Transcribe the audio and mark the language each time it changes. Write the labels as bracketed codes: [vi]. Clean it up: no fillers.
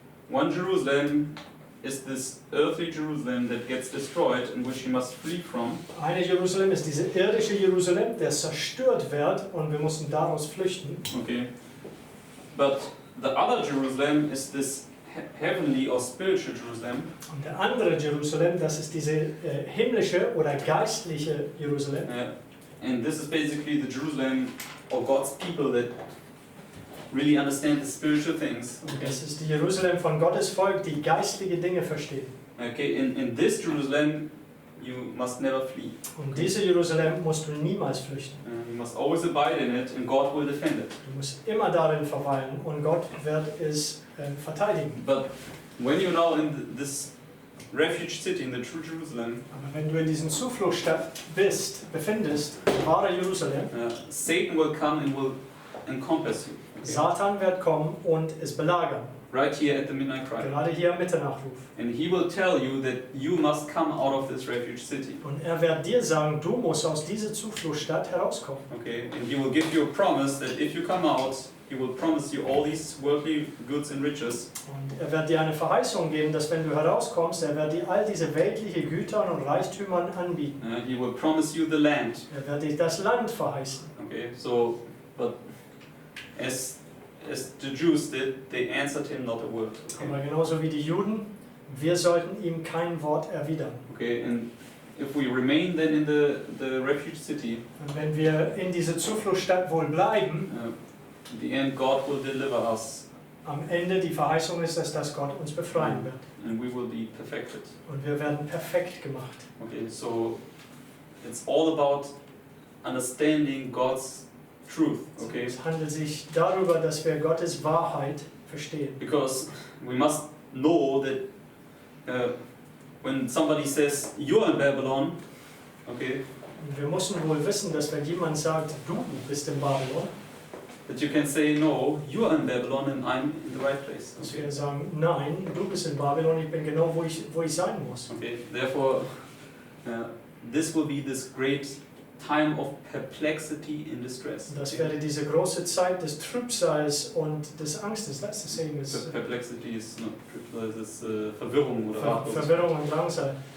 [en] One Jerusalem is this earthly Jerusalem that gets destroyed and which he must flee from. [de] Eine Jerusalem ist diese irdische Jerusalem, der zerstört wird und wir mussten daraus flüchten. [en] Okay, but the other Jerusalem is this heavenly or spiritual Jerusalem. [de] Und der andere Jerusalem, das ist diese himmlische oder geistliche Jerusalem. [en] And this is basically the Jerusalem of God's people that really understand the spiritual things. [de] Und das ist die Jerusalem von Gottes Volk, die geistliche Dinge verstehen. [en] Okay, in this Jerusalem you must never flee. [de] Und diese Jerusalem musst du niemals flüchten. [en] You must always abide in it and God will defend it. [de] Du musst immer darin verweilen und Gott wird es verteidigen. [en] But when you're now in this refuge city, in the true Jerusalem, [de] Aber wenn du in diesem Zufluchtsstadt befindest, wahre Jerusalem, [en] Satan will come and will encompass you. Okay? [de] Satan wird kommen und es belagern. [en] Right here at the midnight cry. [de] Gerade hier am Mitternachruf. [en] And he will tell you that you must come out of this refuge city. [de] Und er wird dir sagen, du musst aus dieser Zufluchtsstadt herauskommen. [en] Okay, and he will give you a promise that if you come out, he will promise you all these worldly goods and riches. [de] Und er wird dir eine Verheißung geben, dass wenn du herauskommst, er wird dir all diese weltliche Güter und Reichtümern anbieten. [en] He will promise you the land. [de] Er wird dir das Land verheißen. [en] Okay, so, but as the Jews did, they answered him not a word. Okay, [de] Aber genauso wie die Juden, wir sollten ihm kein Wort erwidern. [en] okay, and if we remain then in the refuge city, [de] Und wenn wir in dieser Zufluchtsstadt wohl bleiben, [en] in the end God will deliver us [de] am Ende die Verheißung ist, dass Gott uns befreien wird. [en] and we will be perfected. [de] Und wir werden perfekt gemacht. [en] Okay, so it's all about understanding God's truth, okay? [de] Es handelt sich darüber, dass wir Gottes Wahrheit verstehen. [en] Because we must know that when somebody says you're in Babylon, okay, [de] Und wir müssen wohl wissen, dass wenn jemand sagt, du bist in Babylon, [en] that you can say no, you're in Babylon and I'm in the right place. [de] dass [en] Okay, [de] wir sagen, nein, du bist in Babylon, ich bin genau wo ich sein muss. [en] okay. Therefore, this will be this great time of perplexity and distress. [de] Das [en] Okay? [de] wäre diese große Zeit des Trübsals und des Angstes. [en] That's the same as Perplexity is not [de] das ist Verwirrung oder Ratlosigkeit. Verwirrung und Drangsal.